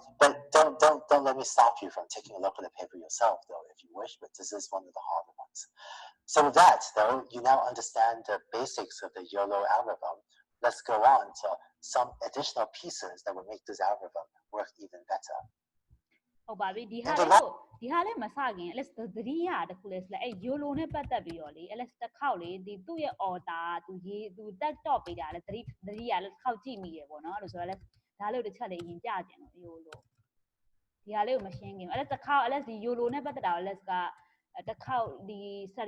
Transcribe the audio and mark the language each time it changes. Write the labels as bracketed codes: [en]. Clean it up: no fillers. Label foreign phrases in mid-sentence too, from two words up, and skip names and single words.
[en] But don't let me stop you from taking a look at the paper yourself, though, if you wish. But this is one of the harder ones. So with that, though, you now understand the basics of the YOLO algorithm. Let's go on to some additional pieces that will make this algorithm work even better. [my] ဟုတ်ပါပြီဒီဟာလေးမစခင်အဲ့သတိရတခုလဲဆိုလဲအဲ့ YOLO နဲ့ပတ်သက်ပြီးတော့လေအဲ့တစ်ခေါက်လေဒီသူ့ရဲ့ order သူတက်တော့ပေးတာလဲသတိရလဲတစ်ခေါက်ကြည့်မိရပေါ့ နော်အဲ့လိုဆိုတော့လဲဒါလေးကိုတစ်ချက်လေးအရင်ပြကြင်လို့ YOLO ဒီဟာလေးကိုမရှင်းခင်အဲ့တစ်ခေါက်အဲ့ဒီ YOLO နဲ့ပတ်သက်တာလဲကတစ်ခေါက်ဒီ study